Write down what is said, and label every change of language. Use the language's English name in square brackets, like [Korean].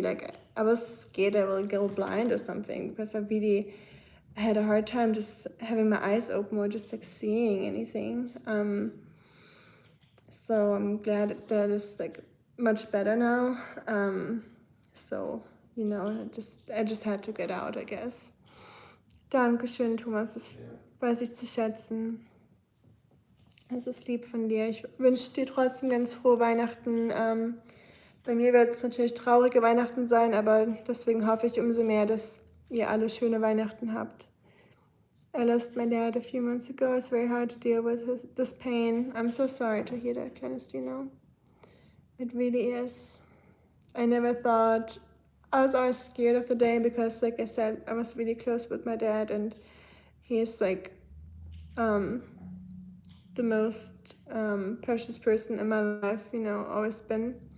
[English] Like I was scared I will go blind or something, because I had a hard time just having my eyes open or just like seeing anything. So I'm glad that is like much better now. So, you know, I just had to get out, I guess. [German] Dankeschön, Thomas, das weiß ich zu schätzen. Es ist lieb von dir. Ich wünsche dir trotzdem ganz frohe Weihnachten. Bei mir wird es natürlich traurige Weihnachten sein, aber deswegen hoffe ich umso mehr, dass ihr alle schöne Weihnachten habt. [English] I lost my dad a few months ago. It's very hard to deal with this pain. I'm so sorry to hear that, Clandestino. It really is. I never thought... I was always scared of the day because, like I said, I was really close with my dad, and he's like the most precious person in my life, you know, always been.